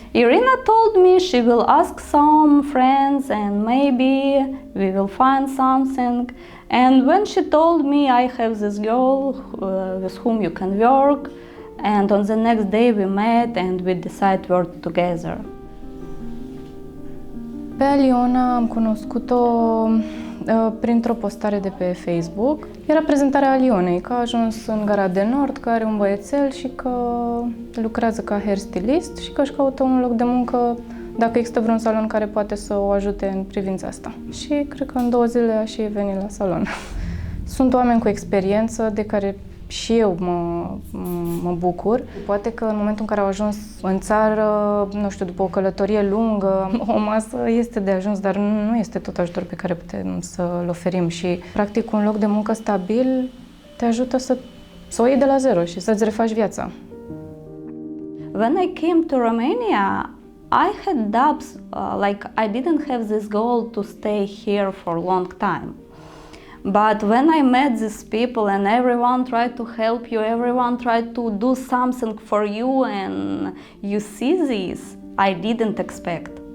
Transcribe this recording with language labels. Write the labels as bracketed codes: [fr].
[en] Irina told me she will ask some friends and maybe we will find something. And when she told me I have this girl with whom you can work, and on the next day we met and we decided to work together. [ro] Pe Aliona am cunoscut-o printr-o postare de pe Facebook. Era prezentarea Alionei, că a ajuns în Gara de Nord, că are un băiețel și că lucrează ca hairstylist și că își caută un loc de muncă dacă există vreun salon care poate să o ajute în privința asta. Și cred că în 2 zile a și venit la salon. Sunt oameni cu experiență de care și eu mă bucur. Poate că în momentul în care au ajuns în țară, nu știu, după o călătorie lungă, o masă este de ajuns, dar nu este tot ajutor pe care putem să-l oferim și, practic, un loc de muncă stabil te ajută să o iei de la zero și să-ți refaci viața. [en] When I came to Romania, I had doubts, like I didn't have this goal to stay here for a long time. But when I met these people and everyone tried to help you, everyone tried to do something for you and you see this, I didn't expect.